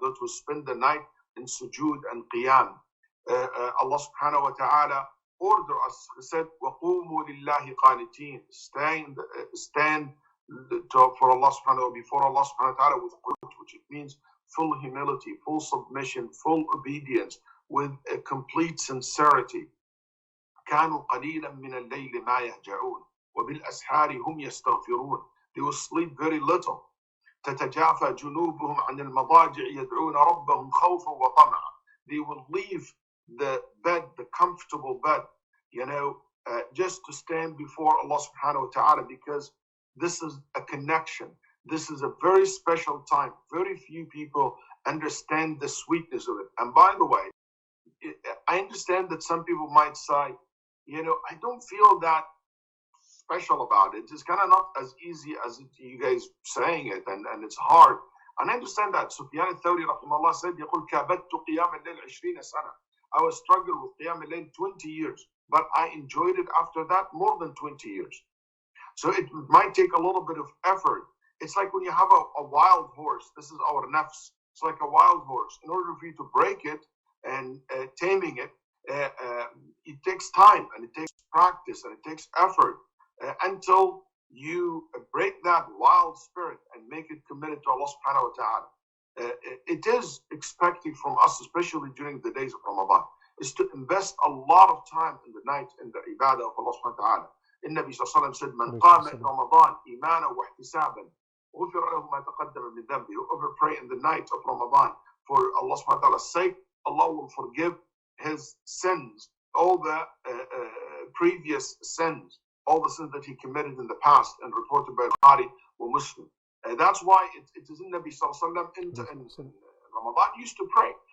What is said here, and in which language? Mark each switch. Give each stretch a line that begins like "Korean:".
English: Those who spend the night in sujood and qiyam. Allah subhanahu wa ta'ala ordered us, He said,
Arabic: وَقُومُوا لِلَّهِ قَانِتِينَ.
English: Stand for Allah subhanahu wa before Allah subhanahu wa ta'ala with qunut, which it means full humility, full submission, full obedience, with a complete sincerity.
Arabic: كانوا قليلا من الليل ما يهجعون وبالأسحار هم يستغفرون.
English: They will sleep very little.
Arabic: تتجافى جنوبهم عن المضاجع يدعون ربهم خوفا وطمعا.
English: They will leave the bed, the comfortable bed, just to stand before Allah subhanahu wa ta'ala, because this is a connection. This is a very special time. Very few people understand the sweetness of it. And by the way, I understand that some people might say, I don't feel that special about it. It's kind of not as easy as you guys saying it, and it's hard. And I understand that.
Arabic: Sufyan al-Thawri rahimahullah
English: said,
Arabic: يقول كابدت قيام الليل 20 سنة.
English: I was struggling with qiyam al-layl 20 years, but I enjoyed it after that more than 20 years. So it might take a little bit of effort. It's like when you have a wild horse. This is our nafs. It's like a wild horse. In order for you to break it and taming it, it takes time and it takes practice and it takes effort until you break that wild spirit and make it committed to Allah subhanahu wa ta'ala. It is expected from us, especially during the days of Ramadan, is to invest a lot of time in the night in the ibadah of Allah subhanahu wa ta'ala.
Arabic: النبي صلى الله عليه وسلم
English: said,
Arabic: من قام رمضان إيمانا واحتسابا غفر له ما تقدم من ذنبه.
English: Whoever pray in the night of Ramadan for Allah subhanahu wa ta'ala's sake, Allah will forgive his sins, all the previous sins, all the sins that he committed in the past, and reported by Bukhari or Muslim. That's why it is in Nabi sallallahu alaihi wasallam in Ramadan used to pray.